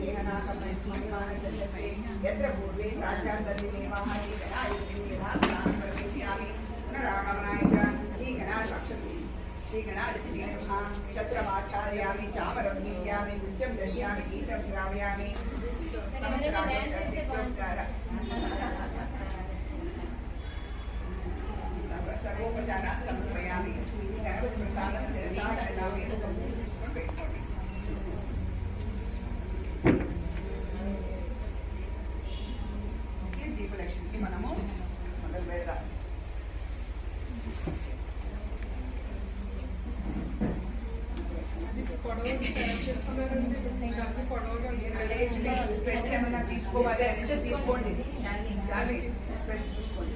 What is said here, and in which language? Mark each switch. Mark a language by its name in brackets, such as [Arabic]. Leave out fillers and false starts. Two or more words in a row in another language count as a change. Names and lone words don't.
[Sanskrit] यत्र पूर्वे साक्षात् सन्निधेवाः श्रीगणाधिपतिर्यामि पुनरागमनाय च श्रीगणाधिपतिर्नमः छत्रमाचारयामि चामरं गीयामि नृत्यं दर्शयामि गीतं श्रावयामि सर्वोपचारान् समर्पयामि गणपतिप्रसादं शिरसा गृह्णामि [Telugu] దీపలక్ష్మికి మనము మొదలు పెడదాం. ఏమైనా తీసుకోవాలి అంటే తీసుకోండి, చూసుకోండి.